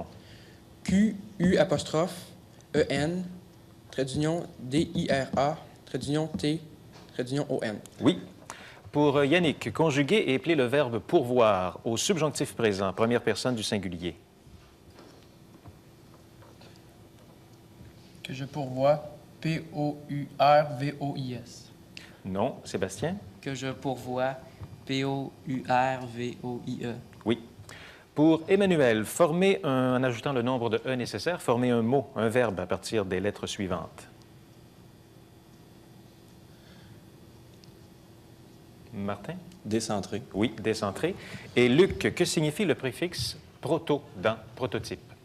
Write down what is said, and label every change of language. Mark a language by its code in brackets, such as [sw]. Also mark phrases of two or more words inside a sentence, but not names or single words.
[fr] Q-U apostrophe E-N, trait d'union D-I-R-A, trait d'union T, trait d'union O-N. Oui. Pour Yannick, conjuguer et épeler le verbe pourvoir au subjonctif présent, première personne du singulier. Que je pourvois. P-O-U-R-V-O-I-S. Non. Sébastien? Que je pourvois. P-O-U-R-V-O-I-E. Oui. Pour Emmanuel, former en ajoutant le nombre de E nécessaire, former un mot, un verbe à partir des lettres suivantes. Martin? Décentré. Oui, décentré. Et Luc, que signifie le préfixe proto dans prototype?